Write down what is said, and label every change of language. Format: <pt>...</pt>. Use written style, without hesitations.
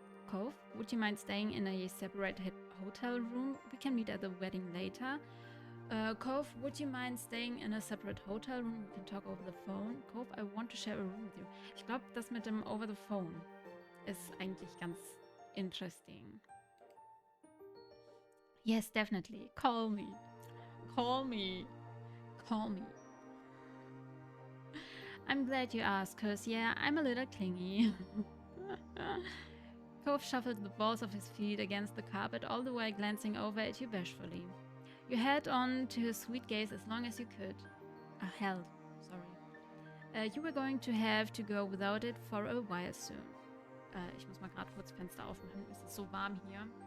<en>Cove, would you mind staying in a separate hotel room? We can meet at the wedding later. Cove, would you mind staying in a separate hotel room? We can talk over the phone. Cove, I want to share a room with you.</en> <de>Ich glaube, das mit dem</de> <en>over the phone</en> <de>ist eigentlich ganz</de> <en>interesting. Yes, definitely. Call me. Call me. Call me. I'm glad you asked, cause yeah, I'm a little clingy. Cove shuffled the balls of his feet against the carpet, all the while glancing over at you bashfully. You held on to his sweet gaze as long as you could. Held, sorry. You were going to have to go without it for a while soon.</en> <de>Ich muss mal gerade kurz Fenster aufmachen, es ist so warm hier.</de>